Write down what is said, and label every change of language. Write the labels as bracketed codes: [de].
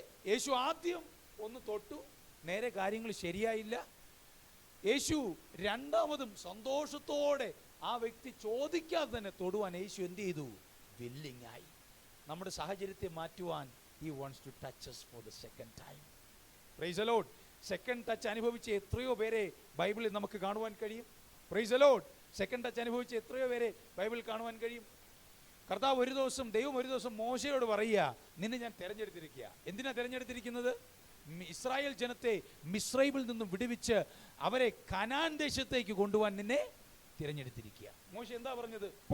[ml] യേശു ആദ്യം ഒന്ന് തൊട്ടു, നേരെ കാര്യങ്ങൾ ശരിയായില്ല. യേശു രണ്ടാമതും സന്തോഷത്തോടെ ആ വ്യക്തി ചോദിക്കാതെ തന്നെ തൊടുവാൻ യേശു എന്ത് ചെയ്തു? വില്ലിംഗ് ആയി. നമ്മുടെ സാഹചര്യത്തെ മാറ്റുവാൻ [en] he wants to touch us for the second time. Praise the Lord. [ml] Second touch അനുഭവിച്ച എത്രയോ പേരെ ബൈബിളിൽ നമുക്ക് കാണുവാൻ കഴിയും. [en] Praise the Lord. [ml] Second touch അനുഭവിച്ച എത്രയോ പേരെ ബൈബിളിൽ കാണുവാൻ കഴിയും. കർത്താവ് ദൈവം ഒരു ദിവസം മോശയോട് പറയുക, നിന്നെ ഞാൻ തിരഞ്ഞെടുത്തിരിക്കുക. എന്തിനാ തിരഞ്ഞെടുത്തിരിക്കുന്നത്? ഇസ്രായേൽ ജനത്തെ മിസ്രൈമിൽ നിന്നും വിടുവിച്ച് അവരെ കനാൻ ദേശത്തേക്ക് കൊണ്ടുപോകാൻ നിന്നെ തിരഞ്ഞെടുത്തിരിക്കുക. മോശ എന്താ പറഞ്ഞത്?